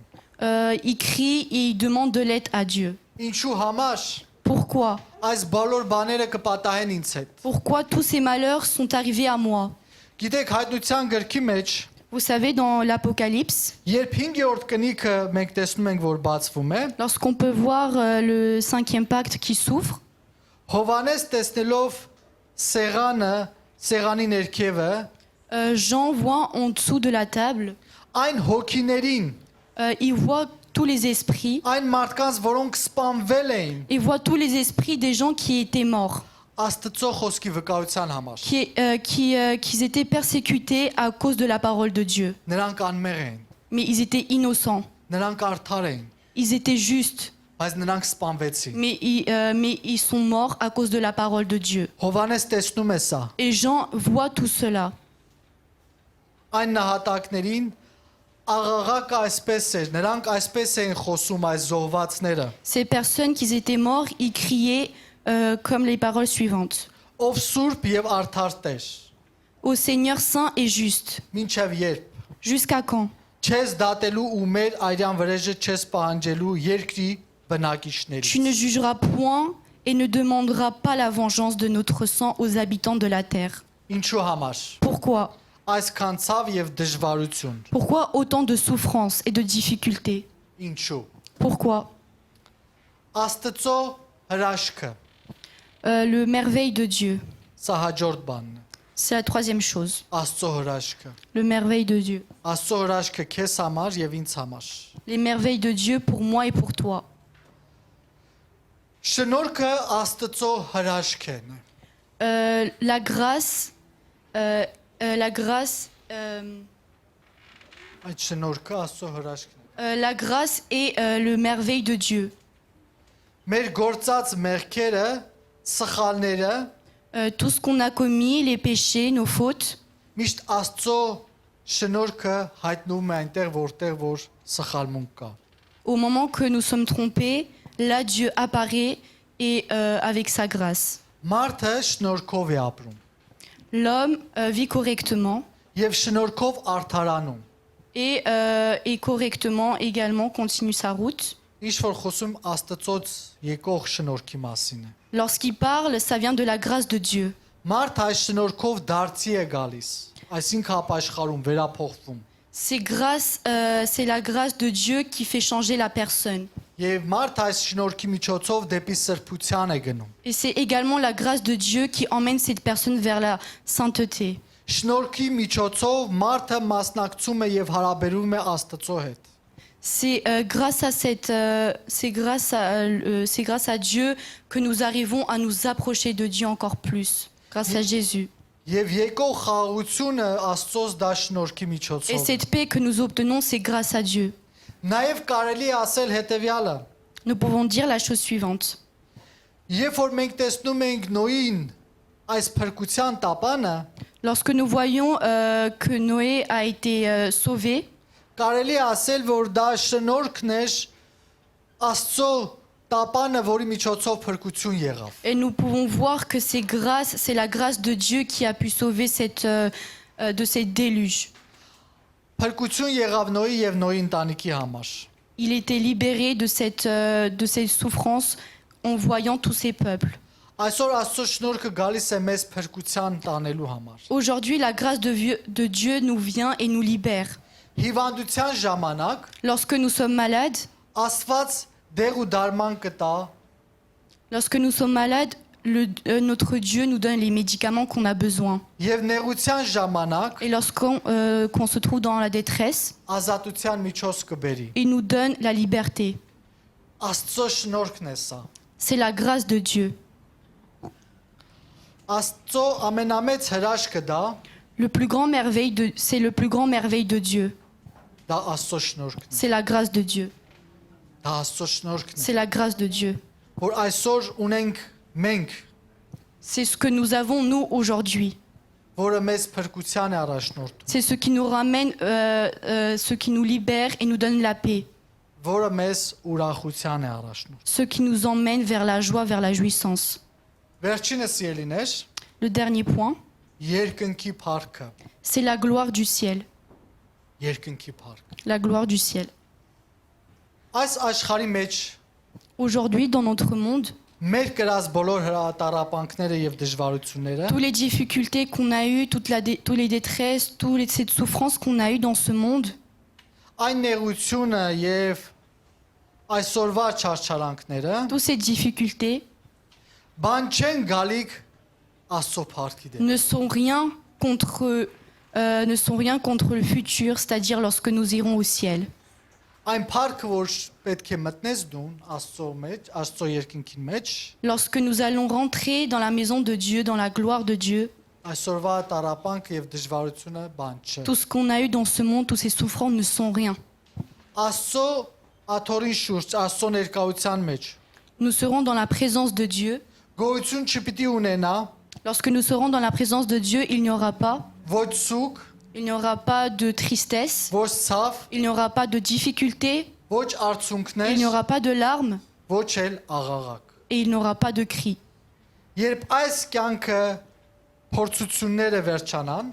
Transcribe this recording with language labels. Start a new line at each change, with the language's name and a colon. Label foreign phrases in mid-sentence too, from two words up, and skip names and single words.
French: ils crient et ils demandent de l'aide à Dieu.
Armenian: Ինչու համար
French: Pourquoi?
Armenian: այս բոլոր բաները կպատահեն ինձ հետ։
French: Pourquoi tous ces malheurs sont arrivés à moi?
Armenian: Գիտեք, հայտնության գրքի մեջ
French: Vous savez, dans l'Apocalypse,
Armenian: երբ 5-րդ կնիքը մենք տեսնում ենք, որ բացվում է,
French: lorsqu'on peut voir le cinquième pacte qui s'ouvre,
Armenian: Հովանես տեսնելով սեղանի ներքևը,
French: Jean voit en dessous de la table,
Armenian: այն հոգիներին,
French: il voit tous les esprits,
Armenian: այն մարդկանց, որոնք սպանվել էին
French: il voit tous les esprits des gens qui étaient morts,
Armenian: Աստծո խոսքի վկայության համար։
French: qui étaient persécutés à cause de la parole de Dieu.
Armenian: Նրանք անմեղ էին,
French: Mais ils étaient innocents,
Armenian: նրանք արդար էին,
French: ils étaient justes,
Armenian: բայց նրանք սպանվեցին։
French: mais ils sont morts à cause de la parole de Dieu.
Armenian: Հովանես տեսնում է սա,
French: Et Jean voit tout cela.
Armenian: այն նահատակներին աղաղակը այսպես էր, նրանք այսպես էին խոսում այս զոհվածները.
French: Ces personnes qui étaient morts, ils criaient comme les paroles suivantes.
Armenian: Ով սուրբ եւ արդար Տեր,
French: Ô Seigneur saint et juste,
Armenian: մինչև երբ
French: jusqu'à quand?
Armenian: չես դատելու ու մեր այրան վրեժը չես պահանջելու երկրի
French: Tu ne
Armenian: բնակիչներից։
French: jugeras point et ne demanderas pas la vengeance de notre sang aux habitants de la terre.
Armenian: Ինչու համար։
French: Pourquoi?
Armenian: Այսքան ցավ եւ դժվարություն։
French: Pourquoi autant de souffrances et de difficultés?
Armenian: Ինչու։
French: Pourquoi?
Armenian: Աստծո հրաշքը,
French: Le merveille de Dieu,
Armenian: սա հաջորդ բանն է։
French: c'est la troisième chose.
Armenian: Աստծո հրաշքը։
French: Le merveille de Dieu.
Armenian: Աստծո հրաշքը քեզ համար եւ ինձ համար։
French: Les merveilles de Dieu pour moi et pour toi.
Armenian: Շնորհքը Աստծո հրաշքն է։
French: La grâce,
Armenian: Այդ շնորհքը Աստծո հրաշքն է։
French: la grâce et le merveille de Dieu.
Armenian: Մեր գործած մեղքերը, սխալները
French: Tout ce qu'on a commis, les péchés, nos fautes,
Armenian: միշտ Աստծո շնորհքը հայտնվում է այնտեղ, որտեղ որ սխալմունք կա։
French: au moment que nous sommes trompés, là Dieu apparaît et avec sa grâce.
Armenian: Մարդը շնորհքով է ապրում
French: L'homme vit correctement
Armenian: եւ շնորհքով արդարանում։
French: et correctement également continue sa route.
Armenian: Ինչ որ խոսում Աստծոց եկող շնորհքի մասին է։
French: Lorsqu'il parle, ça vient de la grâce de Dieu.
Armenian: Մարդը այս շնորհքով դարձի է գալիս, այսինքն ապաշխարում, վերափոխվում։
French: C'est la grâce de Dieu qui fait changer la personne.
Armenian: Եվ մարդը այս շնորհքի միջոցով դեպի սրբության է գնում։
French: Et c'est également la grâce de Dieu qui emmène cette personne vers la sainteté.
Armenian: Շնորհքի միջոցով մարդը մասնակցում է եւ հարաբերում է Աստծո հետ։
French: C'est grâce à Dieu que nous arrivons à nous approcher de Dieu encore plus. Grâce à Jésus.
Armenian: Եվ եկող խաղաղությունը Աստծոց դա շնորհքի
French: Et
Armenian: միջոցով։
French: cette paix que nous obtenons, c'est grâce à Dieu.
Armenian: Նաև կարելի է ասել հետեւյալը.
French: Nous pouvons dire la chose suivante.
Armenian: Երբ որ մենք տեսնում ենք Նոյին այս փրկության տապանը,
French: Lorsque nous voyons que Noé a été sauvé,
Armenian: կարելի է ասել, որ դա շնորհքն էր Աստծո տապանը, որի միջոցով փրկություն եղավ։
French: et nous pouvons voir que c'est la grâce de Dieu qui a pu sauver de cette déluge.
Armenian: Փրկություն եղավ Նոյի եւ Նոյի ընտանիքի համար։
French: Il était libéré de cette souffrance en voyant tous ces peuples.
Armenian: Այսօր Աստծո շնորհքը գալիս է մեզ փրկության տանելու համար։
French: Aujourd'hui, la grâce de Dieu nous vient et nous libère.
Armenian: Հիվանդության ժամանակ
French: Lorsque nous sommes malades,
Armenian: Աստված դեղ ու դարման կտա
French: lorsque nous sommes malades, notre Dieu nous donne les médicaments qu'on a besoin.
Armenian: եւ նեղության ժամանակ
French: Et lorsqu'on qu'on se trouve dans la détresse,
Armenian: ազատության միջոց կբերի։
French: il nous donne la liberté.
Armenian: Աստծո շնորհքն է սա։
French: C'est la grâce de Dieu.
Armenian: Աստծո ամենամեծ հրաշքը դա
French: C'est le plus grand merveille de Dieu.
Armenian: դա Աստծո շնորհքն է։
French: C'est la grâce de Dieu.
Armenian: Դա Աստծո շնորհքն է։
French: C'est la grâce de Dieu.
Armenian: Որ այսօր ունենք մենք,
French: C'est ce que nous avons nous aujourd'hui.
Armenian: որը մեզ փրկության է առաջնորդում,
French: C'est ce qui nous ramène, ce qui nous libère et nous donne la paix.
Armenian: որը մեզ ուրախության է առաջնորդում։
French: Ce qui nous emmène vers la joie, vers la jouissance.
Armenian: Վերջինս ելիներ,
French: Le dernier point,
Armenian: երկնքի փառքը,
French: c'est la gloire du ciel.
Armenian: երկնքի փառքը։
French: La gloire du ciel.
Armenian: Այս աշխարհի մեջ
French: Aujourd'hui, dans notre monde,
Armenian: մեր կրած բոլոր հրատարապանքները եւ դժվարությունները
French: Toutes les difficultés qu'on a eues, toutes les détresses, cette souffrance qu'on a eues dans ce monde,
Armenian: այն նեղությունը եւ այսօրվա չարչարանքները
French: toutes ces difficultés
Armenian: բան չեն գալիք Աստծո փառքի դեմ։
French: ne sont rien contre le futur, c'est-à-dire lorsque nous irons au ciel.
Armenian: Այն փառքը, որ պետք է մտնես դուն Աստծո մեջ, Աստծո երկինքին մեջ,
French: Lorsque nous allons rentrer dans la maison de Dieu, dans la gloire de Dieu,
Armenian: այսօրվա տարապանքը եւ դժվարությունը բան չէ։
French: tout ce qu'on a eu dans ce monde, tous ces souffrances ne sont rien.
Armenian: Աստծո աթորին շուրջ, Աստծո ներկայության մեջ
French: Nous serons dans la présence de Dieu.
Armenian: գոյություն չպիտի ունենա
French: Lorsque nous serons dans la présence de Dieu, il n'y aura pas,
Armenian: ոչ ցուկ,
French: il n'y aura pas de tristesse,
Armenian: ոչ ցավ,
French: il n'y aura pas de difficulté,
Armenian: ոչ
French: il
Armenian: արցունքներ,
French: n'y aura pas de larmes
Armenian: ոչ էլ աղաղակ։
French: et il n'y aura pas de cris.
Armenian: Երբ այս կյանքը փորձությունները վերջանան,